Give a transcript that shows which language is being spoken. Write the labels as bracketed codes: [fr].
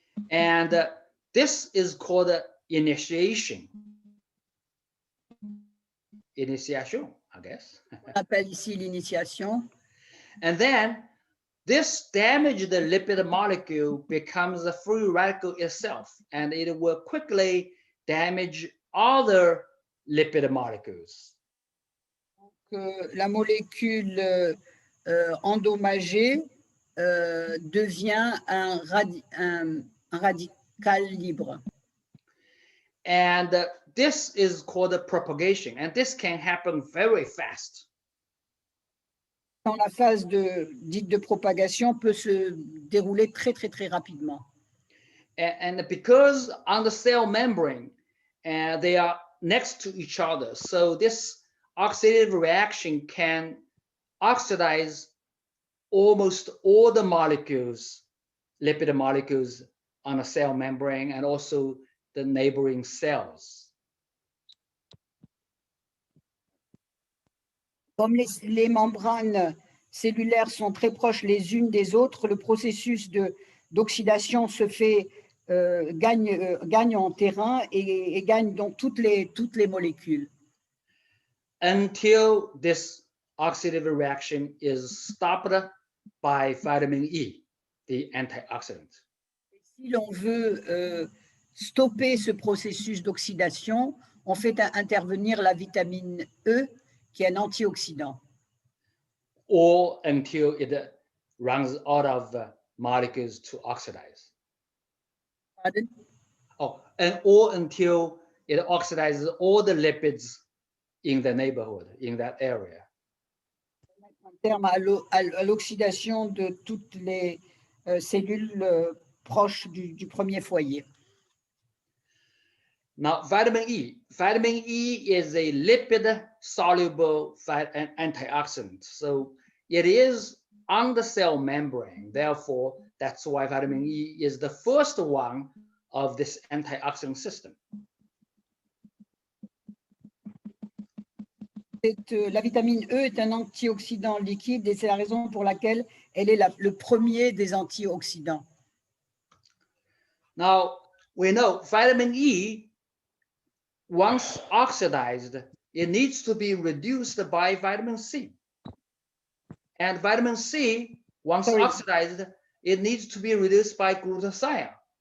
[en] And this is called initiation. Initiation, I guess. [fr] On appelle ici l'initiation. [en] And then this damage the lipid molecule becomes a free radical itself, and it will quickly damage other lipid molecules. [fr] La molécule endommagée devient un radical libre. [en] And this is called propagation, and this can happen very fast. [fr] Quand la phase dite de propagation peut se dérouler très rapidement. [en] And because on the cell membrane, they are next to each other, so this oxidative reaction can oxidize almost all the molecules, lipid molecules on a cell membrane and also the neighboring cells. [fr] Comme les membranes cellulaires sont très proches les unes des autres, le processus d'oxydation se fait, gagne en terrain et gagne donc toutes les molécules. [en] until this oxidative reaction is stopped by vitamin E, the antioxidant. [fr] Si l'on veut stopper ce processus d'oxydation, on fait intervenir la vitamine E, qui est un antioxydant. [en] Or until it runs out of molecules to oxidize. [fr] Pardon? [en] Oh, and or until it oxidizes all the lipids in the neighborhood, in that area. [fr] En termes à l'oxydation de toutes les cellules proches du premier foyer. [en] Now, vitamin E is a lipid-soluble antioxidant. So it is on the cell membrane. Therefore, that's why vitamin E is the first one of this antioxidant system. [fr] La vitamine E est un antioxydant liquide et c'est la raison pour laquelle elle est le premier des antioxydants. [en] Now, we know vitamin E, once oxidized, it needs to be reduced by vitamin C. And vitamin C, once oxidized, it needs to be reduced by glutathione.